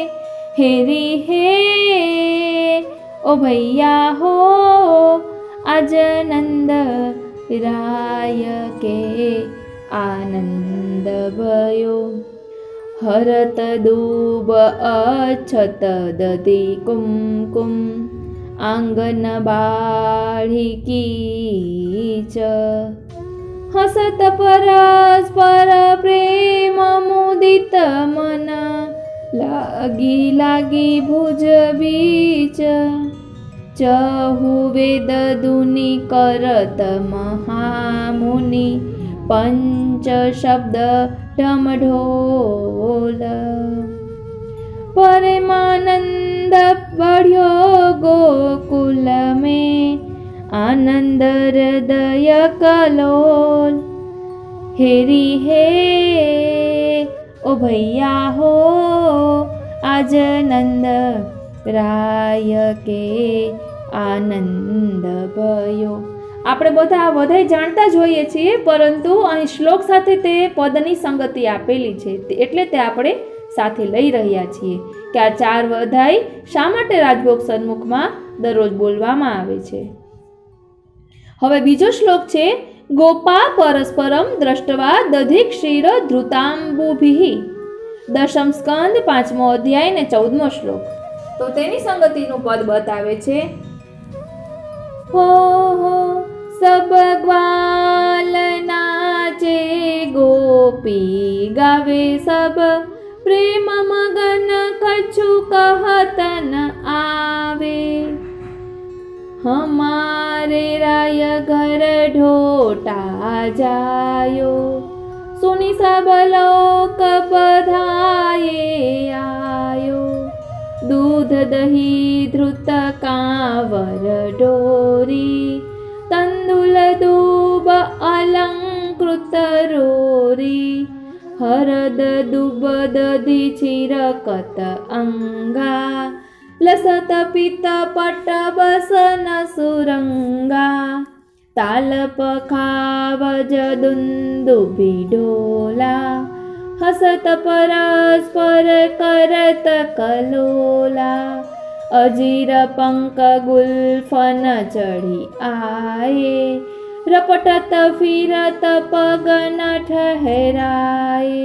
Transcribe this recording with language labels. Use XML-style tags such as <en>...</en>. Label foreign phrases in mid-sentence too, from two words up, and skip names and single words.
<bra>हेरी हे ओ भैया हो आज नंद राय के आनंद भयो. हरत दूब अछत दधी कुमकुम आंगन बाढ़ी कीच. हसत परस्पर प्रेम मुदित मन लागी लागी भुज बीच. चहु वेद दुनि करत महामुनि पंच शब्द ढमढोल. परमानंद बढ़्यो गोकुल में आनंद हृदय कलोल. हेरी हे ओ भैया हो आज नंद राय के आनंद भयो.</bra> <gu>આપણે બધા વધારે જાણતા જ હોઈએ છીએ, પરંતુ અહીં શ્લોક સાથે તે પદની સંગતિ આપેલી છે, એટલે તે આપણે સાથે લઈ રહ્યા છીએ કે આ 4 વધાઈ શા માટે રાજભોગ સન્મુખમાં દરરોજ બોલવામાં આવે છે. હવે બીજો શ્લોક છે</gu> <sa>गोपा परस्परम दृष्टवा दधि क्षीर धृतांबुभिः.</sa> <gu>10મ સ્કંદ 5મો અધ્યાય ને 14મો શ્લોક. તો તેની સંગતિનું પદ બતાવે છે.</gu> <bra>हो सब ग्वाल नाचे गोपी गावे सब प्रेम मगन कछु कहत न आवे. हमारे राय घर ढोटा जायो सुनि सब लोक बधाए आयो। दूध दही धृत कांवर डोरी, तंदुल दूब अलंकृत रोरी। हरद दुब दधि चिरकत अंगा, लसत पित पट बसन सुरंगा। ताल पखावज दुंदुभि ढोला, हसत परस्पर करत कलोला। अजीर पंक गुल्फन चढ़ी आए, रपटत फिरत पगन ठहराए।</bra>